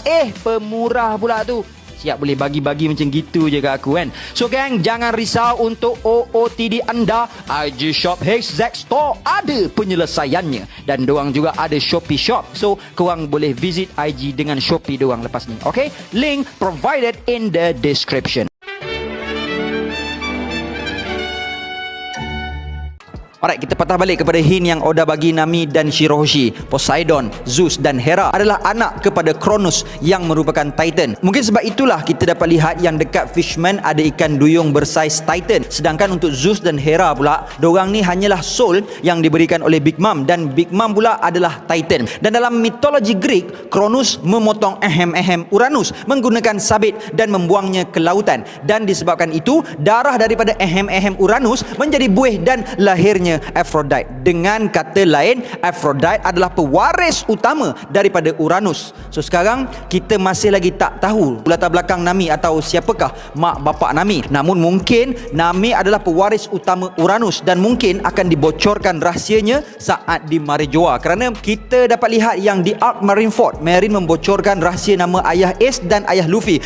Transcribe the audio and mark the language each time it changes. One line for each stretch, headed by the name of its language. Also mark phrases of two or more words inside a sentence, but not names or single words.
Malay: Pemurah pula tu. Siap boleh bagi-bagi macam gitu je kat aku kan.
English: So gang,
Malay: jangan risau untuk OOTD anda. IG Shop HZ Store ada penyelesaiannya. Dan diorang juga ada Shopee Shop. So korang boleh visit IG dengan Shopee diorang lepas ni.
English: Okay, link provided in the description.
Malay: Alright, kita patah balik kepada hint yang Oda bagi. Nami dan Shirahoshi, Poseidon, Zeus dan Hera adalah anak kepada Cronus yang merupakan Titan. Mungkin sebab itulah kita dapat lihat yang dekat Fishman ada ikan duyung bersaiz Titan. Sedangkan untuk Zeus dan Hera pula, diorang ni hanyalah soul yang diberikan oleh Big Mom, dan Big Mom pula adalah Titan. Dan dalam mitologi Greek, Cronus memotong Uranus menggunakan sabit dan membuangnya ke lautan. Dan disebabkan itu, darah daripada Uranus menjadi buih dan lahirnya Aphrodite. Dengan kata lain, Aphrodite adalah pewaris utama daripada Uranus. So sekarang kita masih lagi tak tahu latar belakang Nami atau siapakah mak bapak Nami. Namun mungkin Nami adalah pewaris utama Uranus dan mungkin akan dibocorkan rahsianya saat di Marijoa. Kerana kita dapat lihat yang di Arc Marineford, Marine membocorkan rahsia nama ayah Ace dan ayah Luffy.